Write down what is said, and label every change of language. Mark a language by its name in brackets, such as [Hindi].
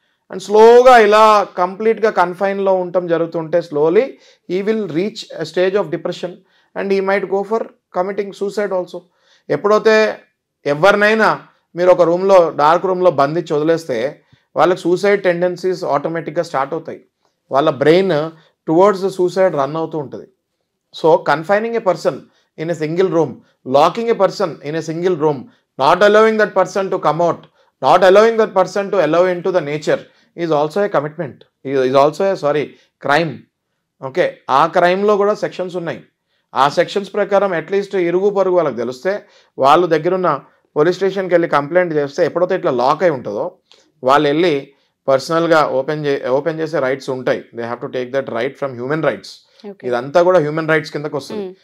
[English] and [Telugu] స్లోగా ఇలా కంప్లీట్గా కన్ఫైన్లో ఉండటం జరుగుతుంటే [English] Slowly he will reach a stage of depression and he might go for committing suicide also. [Telugu] ఎప్పుడైతే ఎవరినైనా మీరు ఒక రూమ్లో డార్క్ రూమ్లో బంధించి వదిలేస్తే వాళ్ళకి సూసైడ్ టెండెన్సీస్ ఆటోమేటిక్గా స్టార్ట్ అవుతాయి. వాళ్ళ brain towards the suicide run అవుతూ ఉంటుంది. [English] So confining a person in a single room, locking a person in a single room, not allowing that person to come out, not allowing that person to allow into the nature is also a commitment, is also a crime. [Telugu] Okay, ఆ క్రైమ్లో కూడా sections ఉన్నాయి. ఆ sections ప్రకారం at least ఇరుగు పొరుగు వాళ్ళకి తెలిస్తే వాళ్ళు దగ్గరున్న పోలీస్ స్టేషన్కి వెళ్ళి కంప్లైంట్ చేస్తే ఎప్పుడైతే ఇట్లా లాక్ అయి ఉంటుందో వాళ్ళు వెళ్ళి పర్సనల్గా ఓపెన్ చేసే రైట్స్ ఉంటాయి. [English] They have to take that right from human rights. [Telugu] ఇదంతా కూడా హ్యూమన్ రైట్స్ కిందకు వస్తుంది.